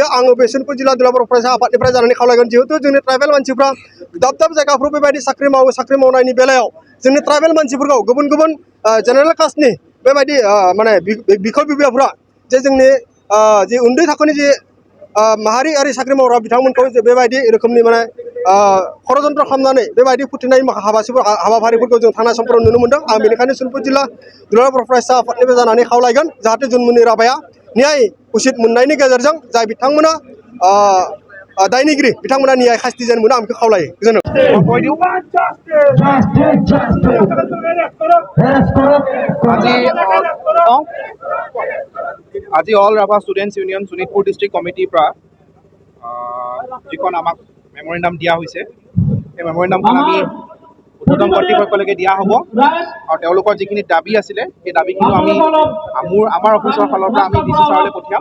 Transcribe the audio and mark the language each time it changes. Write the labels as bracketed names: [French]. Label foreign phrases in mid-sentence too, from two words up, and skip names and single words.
[Bodo] आङो बे सनितपुर जिल्ला दुलाराय बर' फरायसा आफादनिफ्राय जानानै खावलायगोन। जिहेतु जोंनि ट्राइबेल मानसिफ्रा दाब दाब जायगाफ्राव बेबायदि साख्रि मावो, साख्रि मावनायनि बेलायाव जोंनि ट्राइबेल मानसिफोरखौ गुबुन गुबुन जेनेरेल कास्टनि बेबायदि माने बिखय बिबियाफ्रा जे जोंनि जे उन्दै थाखोनि जे माहारियारि साख्रि मावग्रा बिथांमोनखौ जे बेबायदि रोखोमनि माने षड़यन्त्र खालामनानै बेबायदि फोथैनाय हाबाफारिफोरखौ जों थांनाय समफोराव नुनो मोनदों। आं बेनिखायनो सनितपुर जिल्ला दुलाराय बर' फरायसा आफादनिफ्राय जानानै खावलायगोन जाहाथे जुनमुनि राभाया न्याय उचित मोननायनि गेजेरजों जाय बिथांमोना दायनिगिरि बिथांमोना न्याय शास्ति जेन मोनो आं बेखौ खावलायो। [Assamese] আজি অল ৰাভা ষ্টুডেণ্টছ ইউনিয়ন শোণিতপুৰ ডিষ্ট্ৰিক্ট কমিটিৰ পৰা যিখন আমাক মেমৰেণ্ডাম দিয়া হৈছে, সেই মেমৰেণ্ডামখন আমি উচ্চতম কৰ্তৃপক্ষলৈকে দিয়া হ'ব আৰু তেওঁলোকৰ যিখিনি দাবী আছিলে সেই দাবীখিনি আমি আমাৰ অফিচৰ ফালৰ পৰা আমি DC ছাৰলৈ পঠিয়াম।